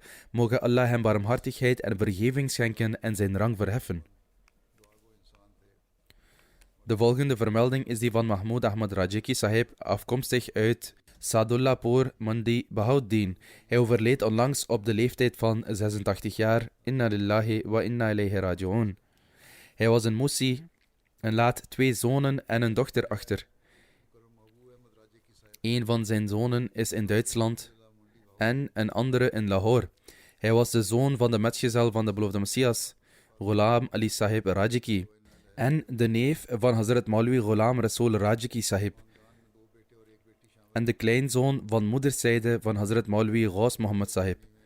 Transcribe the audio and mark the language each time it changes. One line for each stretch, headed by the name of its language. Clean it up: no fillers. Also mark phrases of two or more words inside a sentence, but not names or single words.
Dutch: Mogen Allah hem barmhartigheid en vergeving schenken en zijn rang verheffen. De volgende vermelding is die van Mahmoud Ahmad Rajiki Sahib, afkomstig uit Sadullahpur, Mandi, Bahauddin. Hij overleed onlangs op de leeftijd van 86 jaar.
Arabic: إنا لله وإنا إليه راجعون.
Dutch: Hij was een Musi en laat 2 zonen en een dochter achter. Een van zijn zonen is in Duitsland en een andere in Lahore. Hij was de zoon van de metgezel van de beloofde Messias, Ghulam Ali Sahib Rajiki, en de neef van Hazrat Maulwi Ghulam Rasool Rajiki Sahib, en de kleinzoon van moederszijde van Hazrat Maulwi Ghaus Muhammad Sahib.